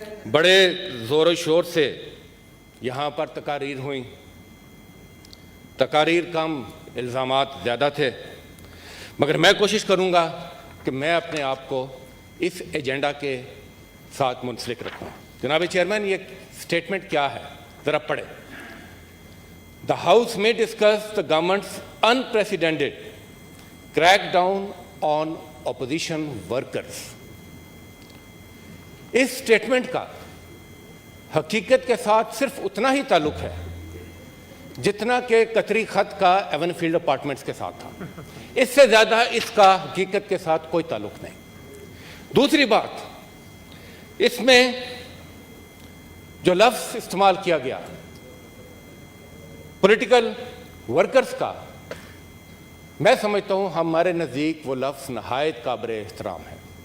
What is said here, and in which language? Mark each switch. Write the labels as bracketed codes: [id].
[ur] بڑے زور و شور سے یہاں پر تقاریر ہوئیں. تقاریر کم، الزامات زیادہ تھے، مگر میں کوشش کروں گا کہ میں اپنے آپ کو اس ایجنڈا کے ساتھ منسلک رکھوں. جناب چیئرمین، یہ سٹیٹمنٹ کیا ہے ذرا پڑھیں. [en] The House may discuss the government's unprecedented crackdown on opposition workers. [ur] اس statement کا حقیقت کے ساتھ صرف اتنا ہی تعلق ہے جتنا کہ قطری خط کا ایون فیلڈ اپارٹمنٹس کے ساتھ تھا. اس سے زیادہ اس کا حقیقت کے ساتھ کوئی تعلق نہیں. دوسری بات، اس میں جو لفظ استعمال کیا گیا پولیٹیکل ورکرز کا، میں سمجھتا ہوں ہمارے نزدیک وہ لفظ نہایت قابل احترام ہے،